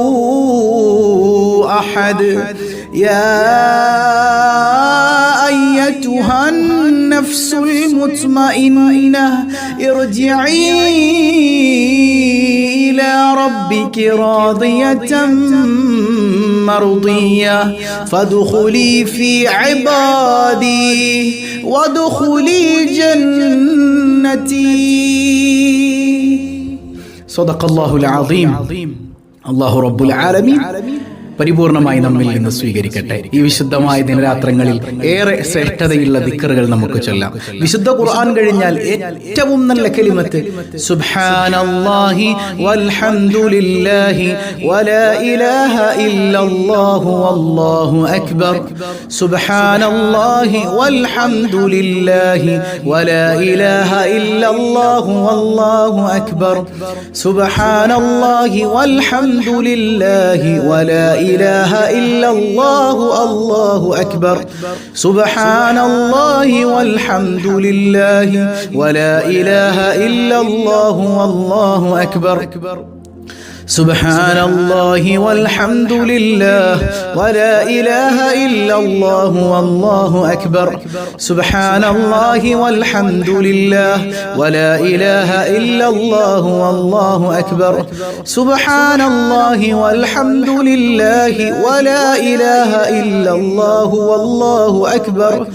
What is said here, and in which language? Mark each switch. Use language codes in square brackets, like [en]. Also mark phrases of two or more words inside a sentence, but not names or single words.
[ar] أحد يا أيتها النفس المطمئنة ارجعي إلى ربك راضية مرضية فادخلي في عبادي وادخلي جنتي صدق الله العظيم. الله رب العالمين [ml] പരിപൂർണമായി നമ്മിൽ നിന്ന് സ്വീകരിക്കട്ടെ. ഈ വിശുദ്ധമായ ദിനരാത്രങ്ങളിൽ ഏറെ ശ്രേഷ്ഠതയുള്ള ദിക്റുകൾ നമുക്ക് ചൊല്ലാം. വിശുദ്ധ ഖുർആൻ കഴിഞ്ഞാൽ ഏറ്റവും നല്ല കലിമത്ത് [ar] سبحان الله والحمد لله ولا إله إلا الله والله أكبر سبحان الله والحمد لله ولا إله إلا الله والله أكبر سبحان الله والحمد لله ولا إله إلا الله الله أكبر سبحان الله والحمد لله ولا إله إلا الله والله أكبر سبحان الله والحمد لله ولا إله إلا الله والله أكبر. سبحان الله والحمد لله ولا إله إلا الله والله أكبر. سبحان الله والحمد لله ولا إله إلا الله والله أكبر.